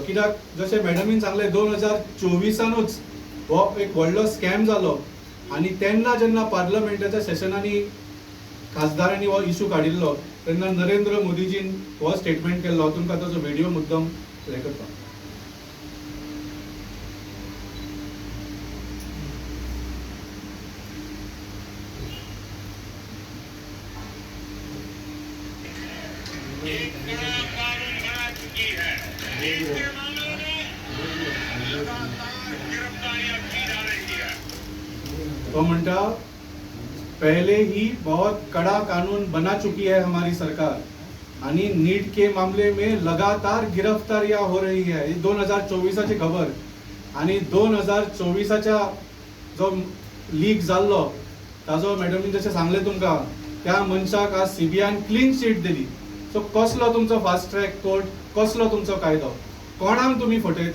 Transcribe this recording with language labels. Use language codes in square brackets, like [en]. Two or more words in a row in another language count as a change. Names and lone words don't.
[kok] कित्याक जशें मॅडमीन सांगलें 2024 हो एक व्हडलो स्कॅम जालो आनी तेन्ना जेन्ना पार्लमेंटाच्या सेशनांनी खासदारांनी हो इशू काडिल्लो तेन्ना नरेंद्र मोदीजीन हो स्टेटमेंट केल्लो. हांव तुमकां ताचो व्हिडिओ मुद्दम प्ले करता. [hi] एक नया कानून बना चुकी है. इसके मामलों में लगातार गिरफ्तारियां की जा रही है. [kok] तो म्हणटा [hi] पहले ही बहुत कड़ा कानून बना चुकी है हमारी सरकार आणि नीट के मामले में लगातार गिरफ्तारियां हो रही है. [kok] 2024 ची खबर आणि 2024 जो लीक जाल्लो ताजो मॅडमीन जशें सांगलें तुमकां त्या मनशाक आज सीबीआयन [en] clean sheet [kok] दिली. सो कसलो तुमचो [en] fast track [kok] कोर्ट, कसलो तुमचो कायदो, कोणाक तुमी फटयता?